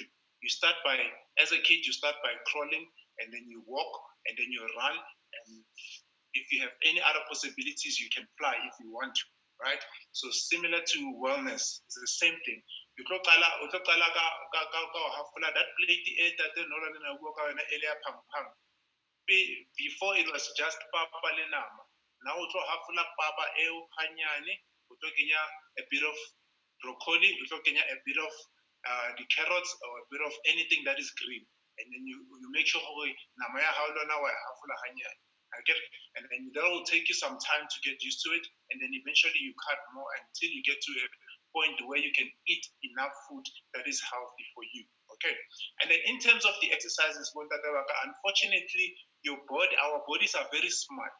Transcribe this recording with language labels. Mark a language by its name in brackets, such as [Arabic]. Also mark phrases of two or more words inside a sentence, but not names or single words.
[English] As a kid, you start by crawling, and then you walk, and then you run, and if you have any other possibilities, you can fly if you want to, right? So similar to wellness, it's the same thing. That plate before it was just [Southern Sotho] papa le nama. [English] Now we have papa a bit of broccoli, a bit of the carrots, or a bit of anything that is green, and then you make sure [Southern Sotho] nama ya hao lona wa hafula hanyane. [English] And then that will take you some time to get used to it, and then eventually you cut more until you get to a point where you can eat enough food that is healthy for you. Okay. And then in terms of the exercises, unfortunately, our bodies are very smart.